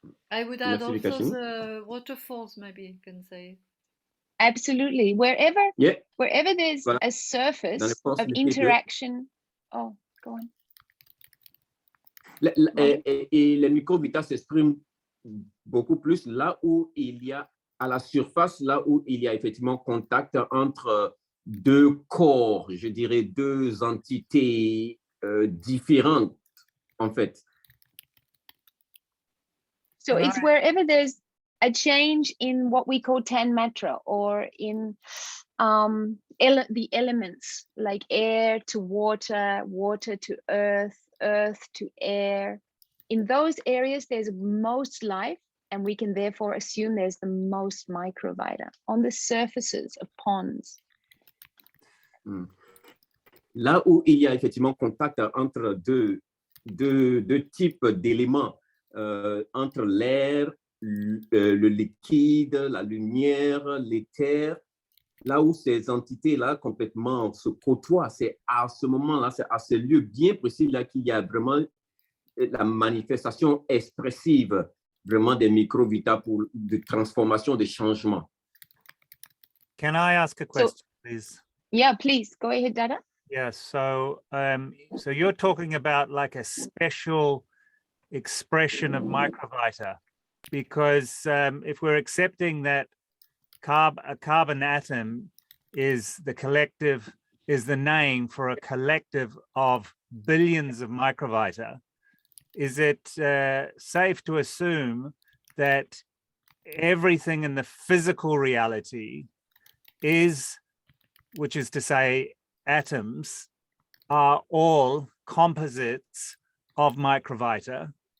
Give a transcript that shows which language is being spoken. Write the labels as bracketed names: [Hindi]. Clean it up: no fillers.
[English] I would add also the waterfalls, maybe you can say. Absolutely. Wherever there's a surface of interaction. Oh, go on. [French] Et les microvita s'expriment beaucoup plus là où il y a, à la surface, là où il y a effectivement contact entre deux corps, je dirais deux entités différentes, en fait. [English] So it's wherever there's a change in what we call tanmatra, or in the elements, like air to water, water to earth, earth to air. In those areas, there's most life, and we can therefore assume there's the most microvita on the surfaces of ponds. [French] Là où il y a effectivement contact entre deux types d'éléments, entre l'air, le liquide, la lumière, l'éther, là où ces entités-là complètement se côtoient, c'est à ce moment-là, c'est à ce lieu bien précis là qu'il y a vraiment la manifestation expressive vraiment des microvita pour de transformation, de changement. [English] Can I ask a question, please? Yeah, please go ahead, Dada. Yeah, so you're talking about like a special expression of microvita, because if we're accepting that a carbon atom is the name for a collective of billions of microvita, is it safe to assume that everything in the physical reality which is to say atoms, are all composites of microvita?